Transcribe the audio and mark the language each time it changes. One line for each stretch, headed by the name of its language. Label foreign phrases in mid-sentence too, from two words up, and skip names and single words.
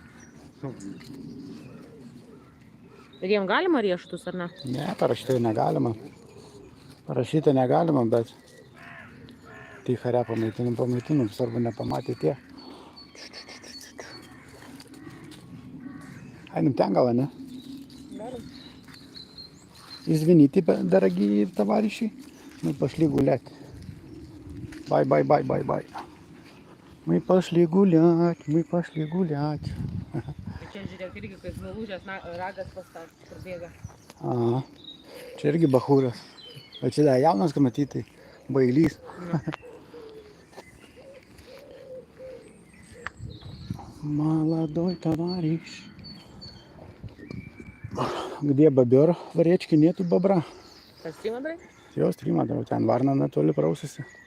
Lithuanian: Ir jiem galima rieštus, ar ne? Ne, parašytai negalima. Parašytai negalima, bet tai harę pamaitinum, svarbu nepamatė tie. Einam ten gal, ne? Galim.
Russian: Извините, дорогие товарищи, мы пошли гулять. Бай. Мы пошли гулять.
Lithuanian: Čia žiūrėk, irgi kaip nulūžęs ragas parbėga. Aha, čia irgi bachūras. O čia dar jaunas, kad matyti, bailys.
Russian: Молодой товарищ. Где бобер в речке нету бобра.
Lithuanian: Tas Strimandrai?
Russian: Все, Стримадров, ten Варна Анатолий просится.